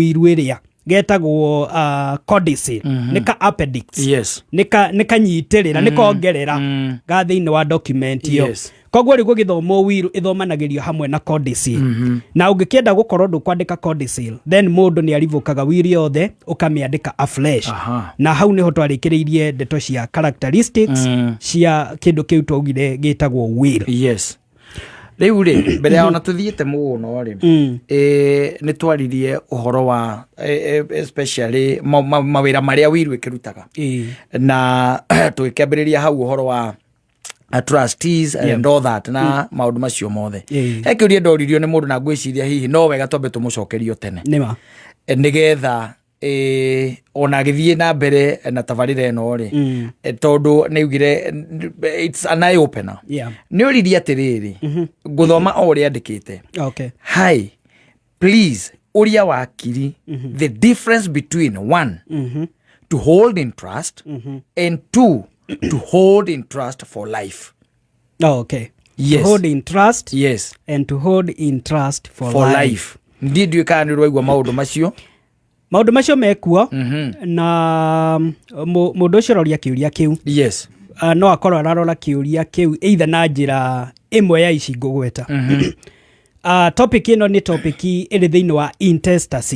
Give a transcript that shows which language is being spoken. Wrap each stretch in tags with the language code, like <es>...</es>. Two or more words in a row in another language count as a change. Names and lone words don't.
<ki>will ĩrĩa getagwo codicil nĩ ka appendix nĩ kanyitĩrĩra nĩ kongerera ga thĩinĩ wa document ĩyo koguo rĩguo gĩthomo will ĩthomanagĩrio hamwe na codicil na ũngĩkĩenda gũkorwo ndũkwandĩka codicil then mũndũ nĩ arivokaga will yothe ũkamĩandĩka afresh na hau nĩho twarĩkĩrĩirie ndeto cia characteristics cia kĩndũ kĩu twaugire gĩtagwo will rĩu rĩ mbere ya ona tũthiĩte mũno rĩ nĩ twaririe ũhoro wa especially mawĩra marĩa will ĩkĩrutaga na tũgĩkĩambĩrĩria hau ũhoro wa</ki> <en>trustees and all that</en> <ki>na maũndũ macio mothe he kĩũria ndoririo nĩ mũndũ na ngwĩciria hihi no wega twambe tũmũcokerio tene nĩgetha ona githie na mbere na tabarira eno ri tondu niugire</ki> <en>it's an eye opener</en> <ki>ni uriri atiriri guthoma o ri andikite hi please uria wakiri</ki> <en>the difference between one to hold in trust and two to hold in trust for life. Yes. To hold in trust. Yes. And to hold in trust for life.</en> <ki>Ndidio kana rwaigwa maundu macio. Maundu macio mekuo na mundu ucio roria kiuria kiu. Yes. No akorwo ararora kiuria kiu either na njira imwe ya ici ngugweta. Topic ino ni topic iri thiini wa intestacy.</ki>